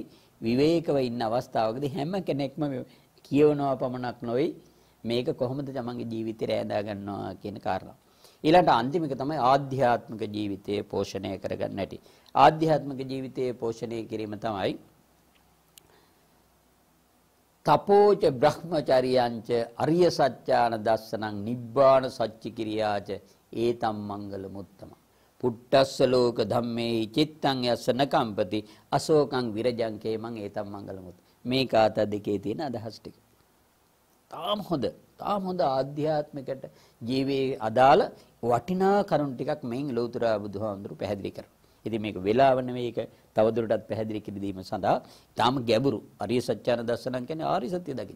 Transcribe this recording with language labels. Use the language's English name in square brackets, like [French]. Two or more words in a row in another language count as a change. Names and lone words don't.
[Sinhala] විවේකව ඉන්න අවස්ථාවකදී හැම කෙනෙක්ම කියවනවා පමණක් නොවේ මේක කොහොමද තමන්ගේ ජීවිතේ රැඳා ගන්නවා කියන කාරණා. ඊළඟට අන්තිම එක තමයි ආධ්‍යාත්මික ජීවිතයේ පෝෂණය කරගන්න හැටි. ආධ්‍යාත්මික ජීවිතයේ පෝෂණය කිරීම තමයි [Pali] තපෝච බ්‍රහ්මචර්යංච අරිය සත්‍යාන දස්සනං නිබ්බාන සච්චි කිරියාච ඒතම් මංගල මුත්තම. පුට්ටස්ස ලෝක ධම්මේ චිත්තං යස්ස නකම්පති අශෝකං විරජං කේමං ඒතම් මංගල මුත්. [Sinhala] මේ කාථා දෙකේ තියෙන අදහස් ටික. තාම හොඳ ආධ්‍යාත්මිකට ජීවේ අදාළ වටිනා කරුණු ටිකක් මෙන් ලෞතර බුදුහාමුදුරු පැහැදිලි කරනවා. ඉතින් මේක වෙලාව නෙවෙයි, ඒක තවදුරටත් පැහැදිලි කිරීම සඳහා තාම ගැඹුරු [Pali] අරිය සත්‍යාන දර්ශනං [Sinhala] කියන්නේ ආර්ය සත්‍ය දකින්න.